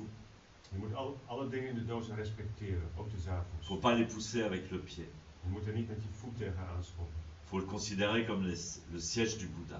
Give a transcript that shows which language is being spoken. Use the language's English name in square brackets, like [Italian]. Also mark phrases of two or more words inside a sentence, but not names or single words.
[Dutch] Je moet alle dingen in de doos respecteren, ook de [French] Il ne [Dutch] zavels. [French] faut pas les pousser avec le pied. [Dutch] Je moet er niet met je voet tegenaan schoppen. [French] Il faut le considérer comme le siège du Bouddha.